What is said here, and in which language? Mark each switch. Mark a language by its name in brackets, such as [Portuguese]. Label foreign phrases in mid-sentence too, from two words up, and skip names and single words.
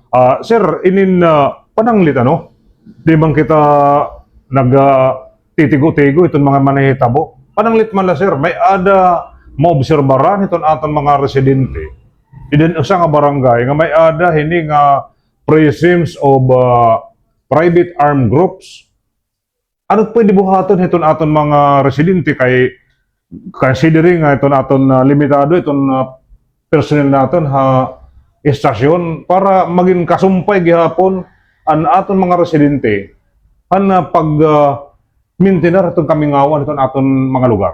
[Waray] Sir, inin pananglit ano? Di bang kita titigo-tigo itong mga manahitabo? Pananglit man la sir, may ada maobserbaran itong atong mga residente. Idin usa nga barangay nga may ada hini nga [English] presence of private armed groups. [Waray] Ano pwede buhaton itong aton mga residente kay considering nga itong aton limitado itong personnel naton ha estasyon para maging kasumpay gihapon ang aton mga residente pag maintainer itong kamingawan itong aton mga lugar.